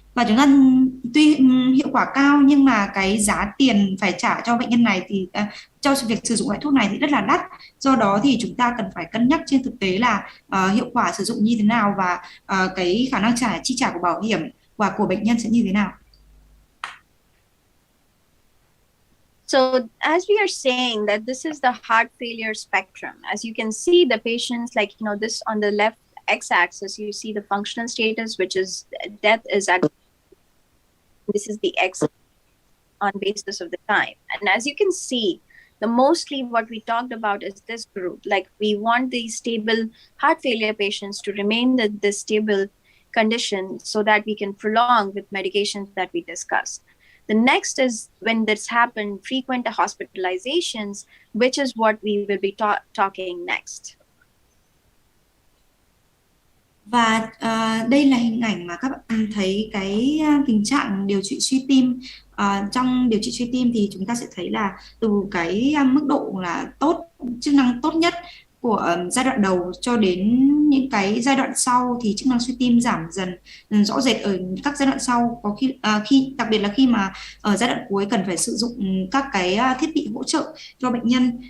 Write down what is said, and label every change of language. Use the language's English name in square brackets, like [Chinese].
[Vietnamese] và chúng ta tuy hiệu quả cao nhưng mà cái giá tiền phải trả cho bệnh nhân này thì cho việc sử dụng loại thuốc này thì rất là đắt. Do đó thì chúng ta cần phải cân nhắc trên thực tế là hiệu quả sử dụng như thế nào và cái khả năng chi trả của bảo hiểm và của bệnh nhân sẽ như thế nào. [English] So as we are saying that this is the heart failure spectrum, as you can see the patients, like, this on the left x-axis, you see the functional status, which is death is actually, this is the x on basis of the time. And as you can see, the mostly what we talked about is this group. Like, we want these stable heart failure patients to remain this stable condition so that we can prolong with medications that we discussed. The next is when this happened, frequent hospitalizations, which is what we will be talking next. [Vietnamese] Và đây là hình ảnh mà các bạn thấy cái tình trạng điều trị suy tim. Trong điều trị suy tim thì chúng ta sẽ thấy là từ cái mức độ là tốt, chức năng tốt nhất của giai đoạn đầu cho đến những cái giai đoạn sau thì chức năng suy tim giảm dần rõ rệt ở các giai đoạn sau, có khi đặc biệt là khi mà ở giai đoạn cuối cần phải sử dụng các cái thiết bị hỗ trợ cho bệnh nhân.